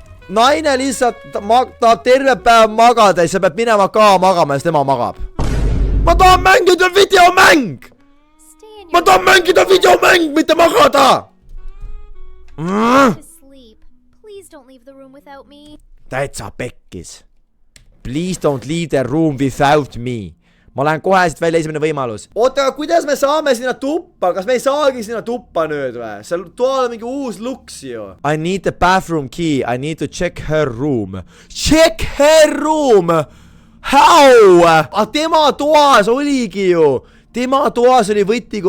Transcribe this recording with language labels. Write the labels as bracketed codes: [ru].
[et] Naine lihtsalt tahab terve päev magada ja sa pead minema ka magama ja siis tema magab. Ma tahan mängida videomäng! Ma tahan mängida videomäng, mitte magada! [en] To sleep. Please don't leave the room without me. [et] Täitsa pekkis. [en] Please don't leave the room without me. [et] Ma lähen kohe siit välja, esimene võimalus. Oota, aga kuidas me saame sinna tuppa? Kas me ei saagi sinna tuppa nüüd või? Seal toal on mingi uus luks ju. [en] I need the bathroom key. I need to check her room. Check her room! How? [et] A tema toas oligi ju. Tema toas oli võti.